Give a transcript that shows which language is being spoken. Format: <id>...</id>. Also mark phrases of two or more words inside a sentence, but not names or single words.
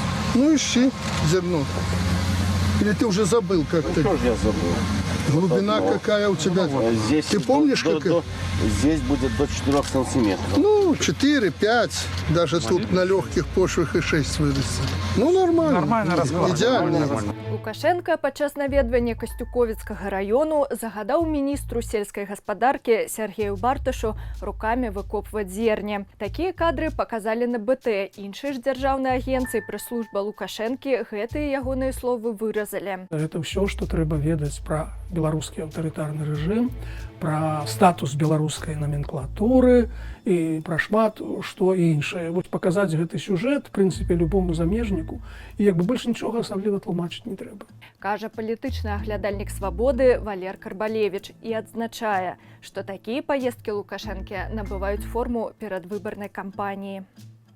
<ru>Ну ищи зерно. Или ты уже забыл как-то? Что же я забыл? Глубина какая у тебя? Здесь Ты помнишь, какая? Здесь будет до 4 сантиметров. Ну, 4-5. Даже тут на легких почвах и 6 вырастет. Ну, нормально. Нормально расклад. Идеально.</ru> <be>Лукашенко падчас наведвання Касцюковіцкага раёну загадаў міністру сельскай гаспадаркі Сергею Барташу рукамі выкопваць зерне. Такія кадры паказалі на БТ. Іншыя ж дзяржаўныя агенцыі прэс-служба Лукашэнкі гэтыя ягоныя словы выразалі.</be> <ru>Это все, что</ru> <be>трэба ведаць про беларускі аўтарытарны рэжым, про статус беларускай номенклатуры і пра шмат што іншае. Вось паказаць гэты сюжэт, в прынцыпе, любому замежніку, і як бы больш нічога асабліва тлумачыць не трэба. Кажа палітычны аглядальнік «Свабоды» Валер Карбалевіч і адзначае, што такія паездкі Лукашэнкі набываюць форму перадвыбарнай кампаніі.</be>